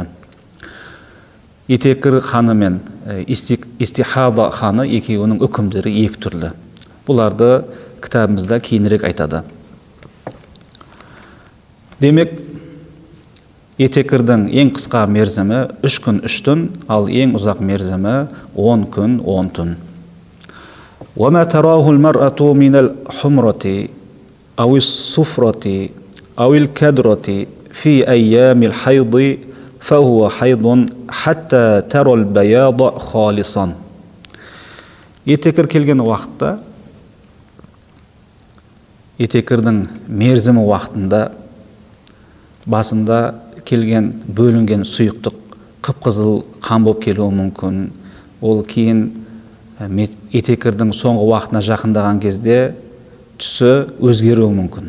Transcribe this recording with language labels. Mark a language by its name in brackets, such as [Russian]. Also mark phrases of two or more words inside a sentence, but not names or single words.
[Kazakh] Етекір қаны мен истихада қаны екеуінің үкімдері екі түрлі. Бұларды кітабымызда кейінірек айтады. Демек, етекірдің ең қысқа мерзімі 3 күн 3 түн, ал ең ұзақ мерзімі 10 күн 10 түн. [Arabic] وَمَا تَرَاهُ الْمَرْأَةُ مِنَ الْحُمْرَةِ أَوِ الصُّفْرَةِ أَوِ الْكَدْرَةِ فِي أَيَّامِ الْحَيْضِ فَهُوَ حَيْضٌ حَتَّى تَرَى الْبَيَاضَ خَالِصًا. [Kazakh] Етекір келген уақытта, етекірдің мерзімі уақытында басында келген бөлінген сұйықтық қып-қызыл қан болып келуі мүмкін. Ол кейін етекірдің соңғы уақытына жақындаған кезде түсі өзгеруі мүмкін.